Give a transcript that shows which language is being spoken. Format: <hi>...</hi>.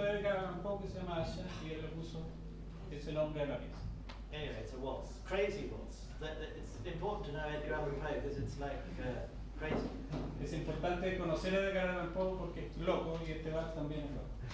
<es>de Edgar Allan Poe que se llama Aula y él le puso ese nombre a la pieza.</es> <en>Anyway, it's a waltz. Crazy waltz. It's important to know Edgar Allan Poe because it's like crazy.</en> <es>Es importante conocer a Edgar Allan Poe porque es loco y este vals también es loco.</es>